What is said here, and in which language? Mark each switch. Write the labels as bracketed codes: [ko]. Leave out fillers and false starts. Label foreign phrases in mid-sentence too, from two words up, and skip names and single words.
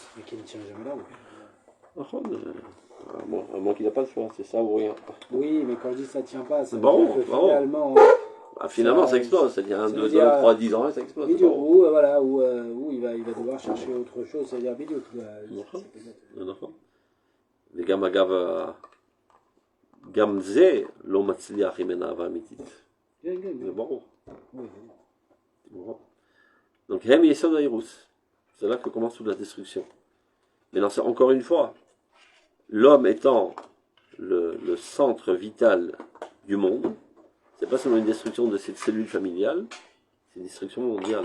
[fr] Mais qui ne tient jamais là, à moins qu'il n'a pas le choix, c'est ça ou rien. Oui, mais quand je dis ça ne tient pas, ça bon, finalement... finalement, ça explose, c'est-à-dire 1, 2, 3, 10 ans, ça explose. Où il va devoir chercher autre chose, c'est-à-dire vidéo. [he] וגם אגב, גם זה לא מצליח עם אהבה אמיתית. זה ברור. Donc, הם יסוד ההרס. [fr] C'est là que commence toute la destruction. Mais non, c'est encore une fois, l'homme étant le centre vital du monde, c'est pas seulement une destruction de cette cellule familiale, c'est une destruction mondiale.